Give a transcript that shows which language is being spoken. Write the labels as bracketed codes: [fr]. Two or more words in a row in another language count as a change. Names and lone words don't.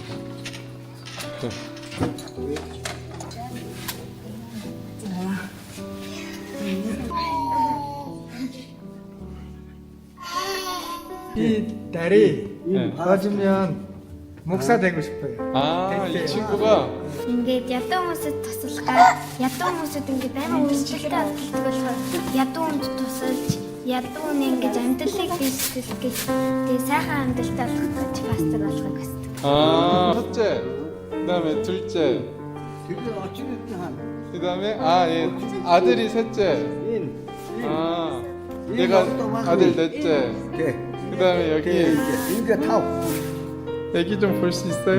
[ko] 이 딸이 네. 맞으면 목사 되고 싶어요. 아, 이 친구가 [mn] Ингээд ядуу хүмүүсд туслахаар ядуу хүмүүсд ингээд амар үйлчлэлтэй ажилладаг болохоор ядуу хүнд тусалж ядуу нь ингээд амьдралыг бийсгэх гэж тэгээ сайхан амьдралтай болох гэж пастор болохыг хүсдэг. [ko] 아, 첫째, 그다음에 둘째, 그다음에 얘 아들이 셋째. 아, 내가 아들 넷째. 그다음에 여기 애기 좀 볼 수 있어요?